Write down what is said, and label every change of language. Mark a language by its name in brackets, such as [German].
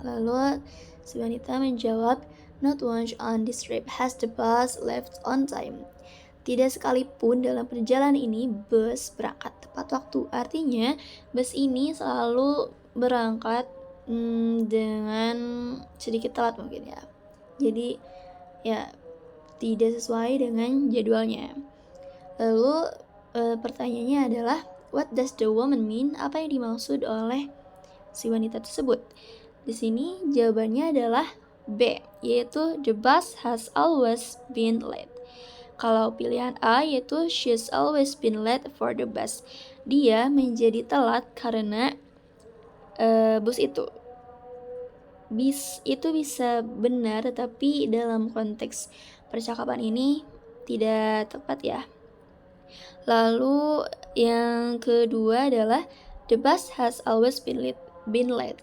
[Indonesian] Lalu si wanita menjawab, [English] not once on this trip has the bus left on time. [Indonesian] Tidak sekalipun dalam perjalanan ini bus berangkat tepat waktu. Artinya bus ini selalu berangkat dengan sedikit telat mungkin ya. Jadi ya tidak sesuai dengan jadwalnya. Lalu pertanyaannya adalah [English] what does the woman mean? [Indonesian] Apa yang dimaksud oleh si wanita tersebut? Di sini jawabannya adalah B, yaitu [English] the bus has always been late. [Indonesian] Kalau pilihan A yaitu [English] she's always been late for the bus. [Indonesian] Dia menjadi telat karena bus itu. Bis itu bisa benar, tetapi dalam konteks percakapan ini tidak tepat ya. Lalu yang kedua adalah [English] the bus has always been late. been late.